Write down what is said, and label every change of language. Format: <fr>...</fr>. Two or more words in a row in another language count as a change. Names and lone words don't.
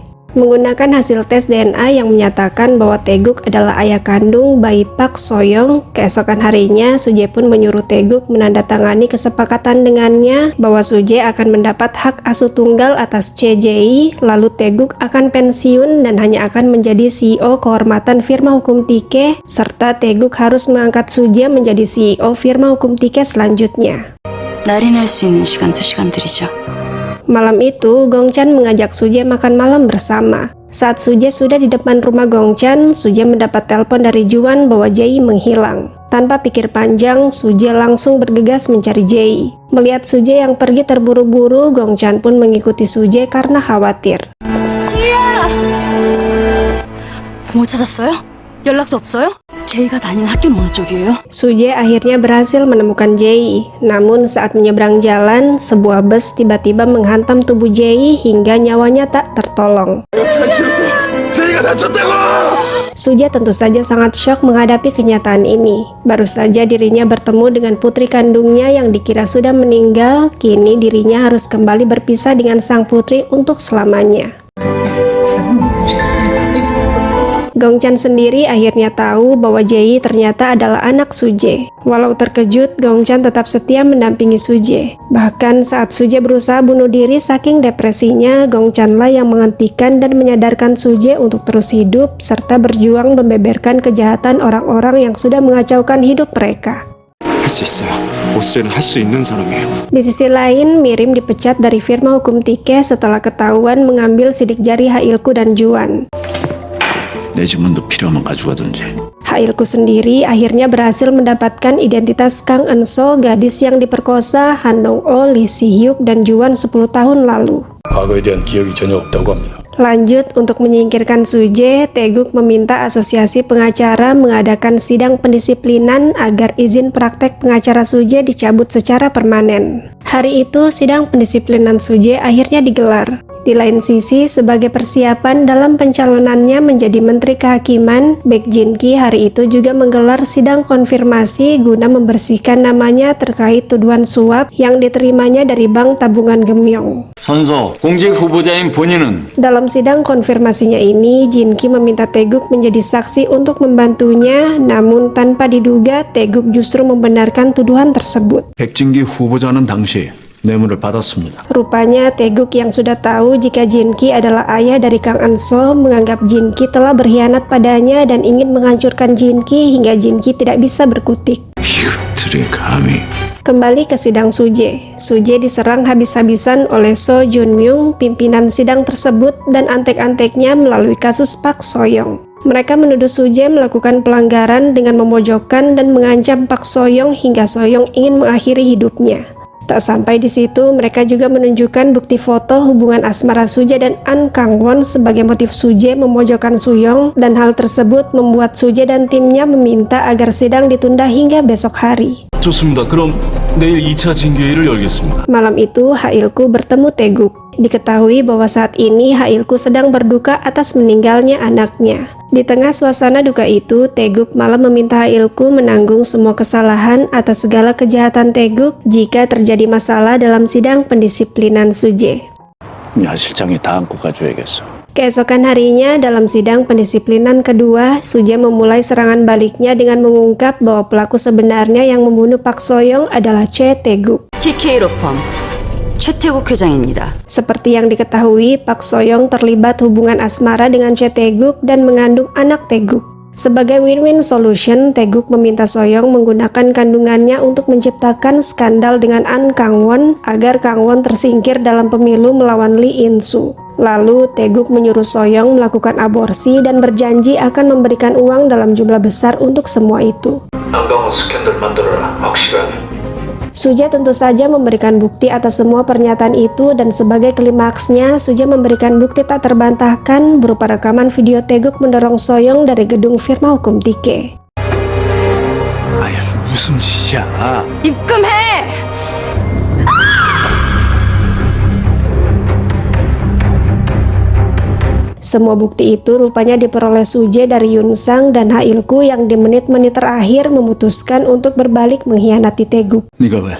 <id>Menggunakan hasil tes DNA yang menyatakan bahwa Tae-guk adalah ayah kandung bayi Park So-young, keesokan harinya Suje pun menyuruh Tae-guk menandatangani kesepakatan dengannya bahwa Suje akan mendapat hak asuh tunggal atas Choi Jae, lalu Tae-guk akan pensiun dan hanya akan menjadi CEO kehormatan firma hukum Tike, serta Tae-guk harus mengangkat Suje menjadi CEO firma hukum Tike selanjutnya.</id> <ko>날인할 수 있는 시간 2시간들이죠.</ko> <id>Malam itu, Gongchan mengajak Suje makan malam bersama. Saat Suje sudah di depan rumah Gongchan, Suje mendapat telepon dari Juan bahwa Jae menghilang. Tanpa pikir panjang, Suje langsung bergegas mencari Jae. Melihat Suje yang pergi terburu-buru, Gongchan pun mengikuti Suje karena khawatir.</id> <ko>지희야! 못 찾았어요? 연락도 없어요? 제이가 다니는 학교는 어느 쪽이에요?</ko> <id>Suje akhirnya berhasil menemukan Jae. Namun saat menyeberang jalan, sebuah bus tiba-tiba menghantam tubuh Jae hingga nyawanya tak tertolong.</id> <ko>제이가 다쳤다고!</ko> <id>Suje tentu saja sangat syok menghadapi kenyataan ini. Baru saja dirinya bertemu dengan putri kandungnya yang dikira sudah meninggal, kini dirinya harus kembali berpisah dengan sang putri untuk selamanya. Gongchan sendiri akhirnya tahu bahwa Jae ternyata adalah anak Suje. Walau terkejut, Gongchan tetap setia mendampingi Suje. Bahkan saat Suje berusaha bunuh diri saking depresinya, Gongchanlah yang menghentikan dan menyadarkan Suje untuk terus hidup serta berjuang membeberkan kejahatan orang-orang yang sudah mengacaukan hidup mereka.</id> <ko>할 수 있어요. 보스를 할 수 있는 사람이에요.</ko> <id>Di sisi lain, Mirim dipecat dari firma hukum Tike setelah ketahuan mengambil sidik jari Hailku dan Juan.</id> <ko>내 지문도 필요하면 가져가든지.</ko> <id>Hailku sendiri akhirnya berhasil mendapatkan identitas Kang Enso, gadis yang diperkosa Han Dong-oh, Lee Si-hyuk, dan Juan 10 tahun lalu.</id> <ko>과거에 대한 기억이 전혀 없다고 합니다.</ko> <id>Lanjut, untuk menyingkirkan Suje, Taeguk meminta asosiasi pengacara mengadakan sidang pendisiplinan agar izin praktek pengacara Suje dicabut secara permanen. Hari itu, sidang pendisiplinan Suje akhirnya digelar. Di lain sisi, sebagai persiapan dalam pencalonannya menjadi Menteri Kehakiman, Baek Jin-ki hari itu juga menggelar sidang konfirmasi guna membersihkan namanya terkait tuduhan suap yang diterimanya dari Bank Tabungan Gemyong.</id> <ko>선서, 공직 후보자인 본인은</ko> <id>Dalam sidang konfirmasinya ini, Jin-ki meminta Taeguk menjadi saksi untuk membantunya, namun tanpa diduga Taeguk justru membenarkan tuduhan tersebut.</id> <ko>백진기 후보자는 당시 뇌물을 받았습니다.</ko> <id>Rupanya Taeguk yang sudah tahu jika Jin-ki adalah ayah dari Kang Enso menganggap Jin-ki telah berkhianat padanya dan ingin menghancurkan Jin-ki hingga Jin-ki tidak bisa berkutik.</id> <ko>이것들이 감히.</ko> <id>Kembali ke sidang Suje. Suje diserang habis-habisan oleh So Jun-myung, pimpinan sidang tersebut, dan antek-anteknya melalui kasus Pak Soyong. Mereka menuduh Suje melakukan pelanggaran dengan memojokkan dan mengancam Pak Soyong hingga Soyong ingin mengakhiri hidupnya. Tak sampai di situ, mereka juga menunjukkan bukti foto hubungan asmara Suje dan An Kang-won sebagai motif Suje memojokkan Suyong, dan hal tersebut membuat Suje dan timnya meminta agar sidang ditunda hingga besok hari.</id> <ko>좋습니다. 그럼 내일 2차 징계회를 열겠습니다.</ko> <id>Malam itu, Hailku bertemu Taeguk. Diketahui bahwa saat ini Hailku sedang berduka atas meninggalnya anaknya. Di tengah suasana duka itu, Taeguk malah meminta Hailku menanggung semua kesalahan atas segala kejahatan Taeguk jika terjadi masalah dalam sidang pendisiplinan Suje.</id> <ko>야 실장이 다 안고 가줘야겠어.</ko> <id>Keesokan harinya, dalam sidang pendisiplinan kedua, Suje memulai serangan baliknya dengan mengungkap bahwa pelaku sebenarnya yang membunuh Pak Soyong adalah Choi Taeguk.</id> <ko>TK 로펌 최태국 회장입니다.</ko> <id>Seperti yang diketahui, Pak Soyong terlibat hubungan asmara dengan Choi Taeguk dan mengandung anak Taeguk. Sebagai</id> <en>win-win solution,</en> <id>Taeguk meminta Soyong menggunakan kandungannya untuk menciptakan skandal dengan An Kang-won agar Kang-won tersingkir dalam pemilu melawan Lee In-soo. Lalu, Taeguk menyuruh Soyong melakukan aborsi dan berjanji akan memberikan uang dalam jumlah besar untuk semua itu.</id> <ko>안강원 스캔들 만들어라 확실하게.</ko> <id>Suje tentu saja memberikan bukti atas semua pernyataan itu, dan sebagai klimaksnya, Suje memberikan bukti tak terbantahkan berupa rekaman video Taeguk mendorong Soyong dari gedung firma hukum Tike.</id> <ko>아야 무슨 짓이야. 입금해!</ko> <id>Semua bukti itu rupanya diperoleh Suje dari Yunsang dan Hailku yang di menit-menit terakhir memutuskan untuk berbalik mengkhianati Taeguk.</id> <ko>네가 왜?</ko>